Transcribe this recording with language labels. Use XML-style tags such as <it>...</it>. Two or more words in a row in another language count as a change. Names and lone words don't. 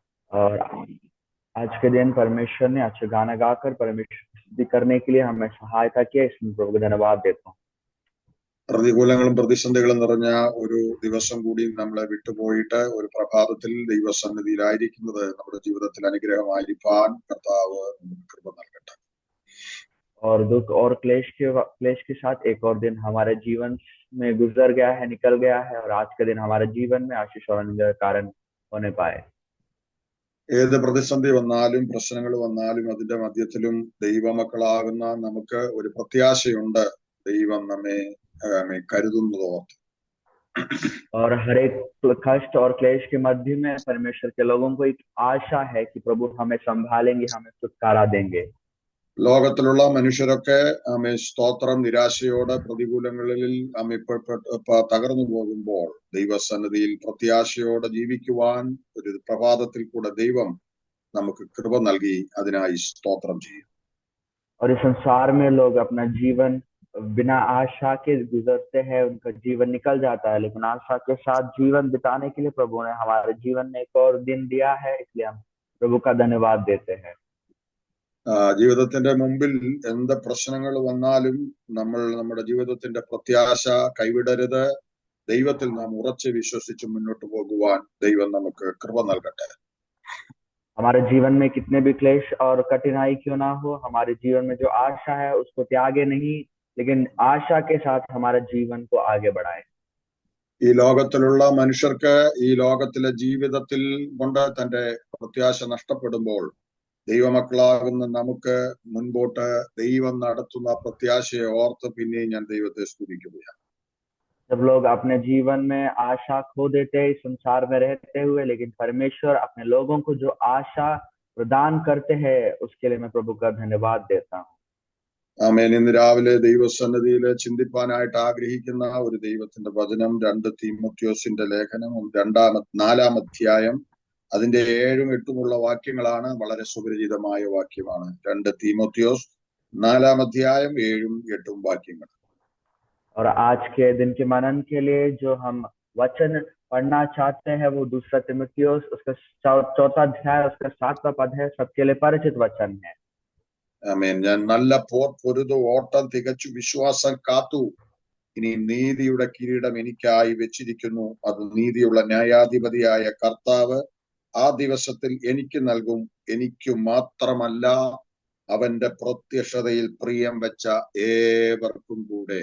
<hi>और आज के दिन परमेश्वर ने अच्छे गाना गाकर परमेश्वर की स्तुति करने के लिए हमें सहायता किया, इसमें प्रभु को धन्यवाद देता हूँ।</hi> <ml>പ്രതികൂലങ്ങളും പ്രതിസന്ധികളും നിറഞ്ഞ ഒരു ദിവസം കൂടി നമ്മളെ വിട്ടുപോയിട്ട് ഒരു പ്രഭാതത്തിൽ ദൈവസന്നിധിയിലായിരിക്കുന്നത് നമ്മുടെ ജീവിതത്തിൽ അനുഗ്രഹമായിരിക്കാൻ കർത്താവ് നമുക്ക് കൃപ നൽകട്ടെ.</ml> <hi>और दुख और क्लेश के साथ एक और दिन हमारे जीवन में गुजर गया है, निकल गया है, और आज का दिन हमारे जीवन में आशीष और आनंद का कारण होने पाए।</hi> <ml>ഏത് പ്രതിസന്ധി വന്നാലും പ്രശ്നങ്ങൾ വന്നാലും അതിന്റെ മധ്യത്തിലും ദൈവമക്കളാകുന്ന നമുക്ക് ഒരു പ്രത്യാശയുണ്ട്. ദൈവം നമ്മെ കരുതുന്നതോർത്ത്.</ml> <hi>और हर एक कष्ट और क्लेश के मध्य में परमेश्वर के लोगों को एक आशा है कि प्रभु हमें संभालेंगे, हमें छुटकारा देंगे।</hi> <ml>ലോകത്തിലുള്ള മനുഷ്യരൊക്കെ സ്തോത്രം നിരാശയോടെ പ്രതികൂലങ്ങളിൽ തകർന്നു പോകുമ്പോൾ ദൈവസന്നിധിയിൽ പ്രത്യാശയോടെ ജീവിക്കുവാൻ ഒരു പ്രഭാതത്തിൽ കൂടെ ദൈവം നമുക്ക് കൃപ നൽകി. അതിനായി സ്തോത്രം ചെയ്യും.</ml> <hi>और इस संसार में लोग अपना जीवन बिना आशा के गुजरते हैं, उनका जीवन निकल जाता है, लेकिन आशा के साथ जीवन बिताने के लिए प्रभु ने हमारे जीवन में एक और दिन दिया है, इसलिए हम प्रभु का धन्यवाद देते हैं।</hi> <ml>ജീവിതത്തിന്റെ മുമ്പിൽ എന്ത് പ്രശ്നങ്ങൾ വന്നാലും നമ്മൾ നമ്മുടെ ജീവിതത്തിന്റെ പ്രത്യാശ കൈവിടരുത്. ദൈവത്തിൽ നാം ഉറച്ചു വിശ്വസിച്ച് മുന്നോട്ട് പോകുവാൻ ദൈവം നമുക്ക് കൃപ നൽകട്ടെ.</ml> <hi>हमारे जीवन में कितने भी क्लेश और कठिनाई क्यों ना हो, हमारे जीवन में जो आशा है उसको त्यागे नहीं, लेकिन आशा के साथ हमारे जीवन को आगे बढ़ाएं।</hi> <ml>ഈ ലോകത്തിലുള്ള മനുഷ്യർക്ക് ഈ ലോകത്തിലെ ജീവിതത്തിൽ കൊണ്ട് തന്റെ പ്രത്യാശ നഷ്ടപ്പെടുമ്പോൾ ദൈവമക്കളാകുന്ന നമുക്ക് മുൻപോട്ട് ദൈവം നടത്തുന്ന പ്രത്യാശയെ ഓർത്ത് പിന്നെയും ഞാൻ ദൈവത്തെ സ്തുതിക്കുകയാണ്.</ml> <hi>जब लोग अपने जीवन में आशा खो देते हैं इस संसार में रहते हुए, लेकिन परमेश्वर अपने लोगों को जो आशा प्रदान करते हैं उसके लिए मैं प्रभु का धन्यवाद देता हूँ।</hi> <ml>ആമേൻ. ഇന്ന് രാവിലെ ദൈവസന്നിധിയിൽ ചിന്തിപ്പാനായിട്ട് ആഗ്രഹിക്കുന്ന ഒരു ദൈവത്തിന്റെ വചനം 2 തീമോഥെയോസിന്റെ ലേഖനം 4-ാം അധ്യായം അതിന്റെ 7-ഉം 8-ഉമുള്ള വാക്യങ്ങളാണ്. വളരെ സുപരിചിതമായ വാക്യമാണ്. 2 തീമോഥെയോസ് 4-ാം അധ്യായം 7-ഉം 8-ഉം വാക്യങ്ങൾ.</ml> <hi>और आज के दिन के मनन के लिए जो हम वचन पढ़ना चाहते हैं वो 2 तीमुथियुस उसका 4वां अध्याय उसका 7वां पद है, सबके लिए परिचित वचन है।</hi> <ml>ആമേൻ. ഞാൻ നല്ല പോർ പൊരുതു, ഓട്ടം തികച്ചു, വിശ്വാസം കാത്തു. ഇനി നീതിയുടെ കിരീടം എനിക്കായി വെച്ചിരിക്കുന്നു. അത് നീതിയുള്ള ന്യായാധിപതിയായ കർത്താവ് ആ ദിവസത്തിൽ എനിക്ക് നൽകും. എനിക്കു മാത്രമല്ല, അവന്റെ പ്രത്യക്ഷതയിൽ പ്രിയം വെച്ച ഏവർക്കും കൂടെ.</ml>